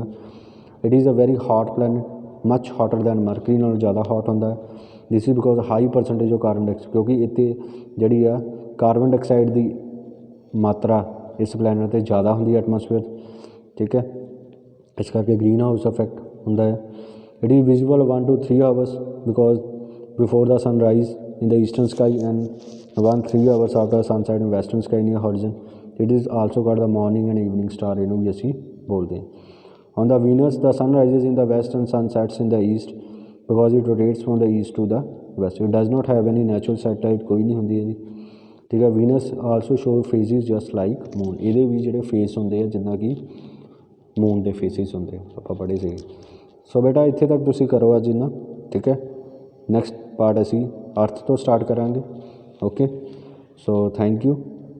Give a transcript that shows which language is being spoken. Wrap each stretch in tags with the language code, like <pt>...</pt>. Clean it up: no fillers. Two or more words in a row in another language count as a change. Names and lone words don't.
<en>It is a very hot planet, much hotter than Mercury</en> <pa>ਨਾਲੋਂ ਜ਼ਿਆਦਾ ਹॉट ਹੁੰਦਾ।</pa> <en>This is because high percentage of carbon dioxide,</en> <pa>ਕਿਉਂਕਿ ਇੱਥੇ ਜਿਹੜੀ ਆ</pa> <en>carbon dioxide</en> <pa>ਦੀ ਮਾਤਰਾ ਇਸ ਪਲੈਨਟ 'ਤੇ ਜ਼ਿਆਦਾ ਹੁੰਦੀ ਹੈ ਐਟਮੋਸਫੇਅਰ, ਠੀਕ ਹੈ। ਇਸ ਕਰਕੇ</pa> <en>green house effect</en> <pa>ਹੁੰਦਾ ਹੈ।</pa> <en>It is visible 1 to 3 hours because before the sunrise in the eastern sky and 1-3 hours after sunset in western sky near horizon. It is also called the morning and evening star,</en> <pa>ਇਹਨੂੰ ਵੀ ਅਸੀਂ ਬੋਲਦੇ ਹਾਂ।</pa> <en>On the Venus, the sun rises in the west and sun sets in the east because it rotates from the east to the west. It does not have any natural satellite,</en> <pa>ਕੋਈ ਨਹੀਂ ਹੁੰਦੀ ਇਹਦੀ, ਠੀਕ ਹੈ।</pa> <en>Venus also show phases just like moon.</en> <pa>ਇਹਦੇ ਵੀ ਜਿਹੜੇ ਫੇਸ ਹੁੰਦੇ ਆ ਜਿੱਦਾਂ ਕਿ ਮੂਨ ਦੇ ਫੇਸਿਸ ਹੁੰਦੇ ਆ, ਆਪਾਂ ਪੜ੍ਹੇ ਸੀਗੇ। ਸੋ ਬੇਟਾ ਇੱਥੇ ਤੱਕ ਤੁਸੀਂ ਕਰੋ ਅੱਜ ਇੰਨਾ, ਠੀਕ ਹੈ।</pa> <en>next part</en> <pa>ਅਸੀਂ ਅਰਥ ਤੋਂ ਸਟਾਰਟ ਕਰਾਂਗੇ,</pa> <en>ओके। so thank you.</en>